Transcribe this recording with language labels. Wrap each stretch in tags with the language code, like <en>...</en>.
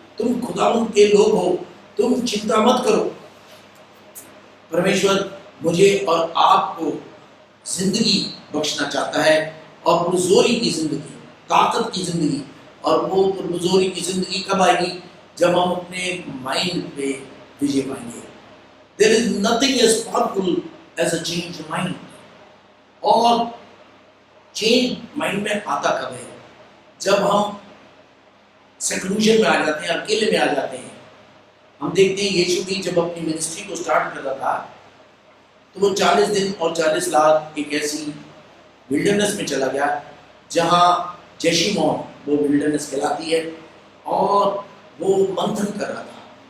<hi>तुम खुदावंद के लोग हो, तुम चिंता मत करो। परमेश्वर मुझे और आपको जिंदगी बख्शना चाहता है और पुरजोरी की जिंदगी, ताकत की जिंदगी। और वो पुरजोरी की जिंदगी कब आएगी? जब हम अपने माइंड पे विजय पाएंगे।</hi> <en>There is nothing as powerful as a change mind।</en> <hi>और चेंज माइंड में आता कब है? जब हम सेक्लूजन में आ जाते हैं, अकेले में आ जाते हैं। हम देखते हैं यीशु भी जब अपनी मिनिस्ट्री को स्टार्ट कर रहा था तो वो 40 दिन और 40 रात एक ऐसी विल्डरनेस में चला गया जहाँ जेशिमोन वो विल्डरनेस कहलाती है, और वो मंथन कर रहा था।</hi>